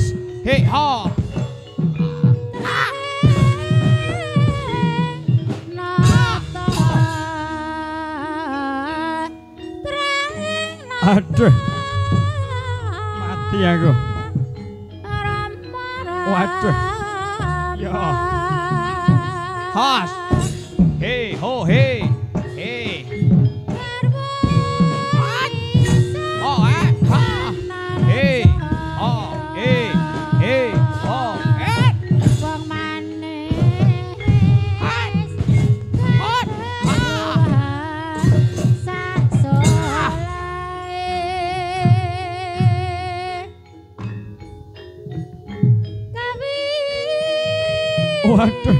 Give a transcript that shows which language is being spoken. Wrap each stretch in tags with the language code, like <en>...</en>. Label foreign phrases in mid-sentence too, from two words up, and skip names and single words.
<jv>Hei ho. Aduh, mati aku. Waduh. Ya. Has. Hei ho, hei. Hei. Oh, ha. Hei. Oh, hei. Hei. Oh, Wong manis sak solae. Waduh.</jv>